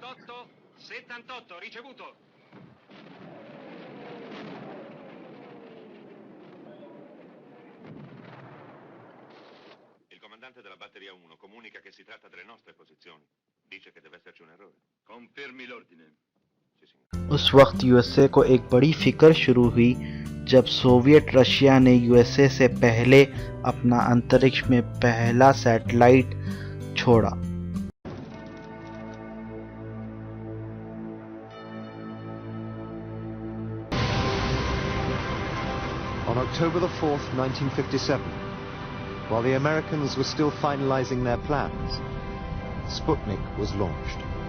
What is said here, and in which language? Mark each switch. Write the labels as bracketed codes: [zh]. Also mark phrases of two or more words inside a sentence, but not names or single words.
[it] Il comandante della batteria 1 comunica che si tratta delle nostre posizioni. Dice che deve esserci un errore. Confermi l'ordine. Sì, signore. [ur] اس وقت یو ایس اے کو ایک بڑی فکر شروع ہوئی جب سوویت رشیا نے یو ایس اے سے پہلے اپنا انترکش میں پہلا سیٹلائٹ چھوڑا۔ [en] On October the 4th, 1957, while the Americans were still finalizing their plans, Sputnik was launched.